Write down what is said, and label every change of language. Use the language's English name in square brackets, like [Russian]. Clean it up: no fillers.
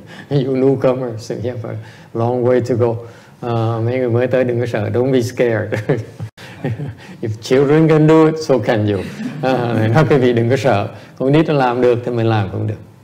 [English] You newcomers, so you have a long way to go. [Vietnamese] Mấy người mới tới đừng có sợ, [English] don't be scared. If children can do it, so can you. [Vietnamese] Nói quý vị đừng có sợ, con nít nó làm được thì mình làm cũng được.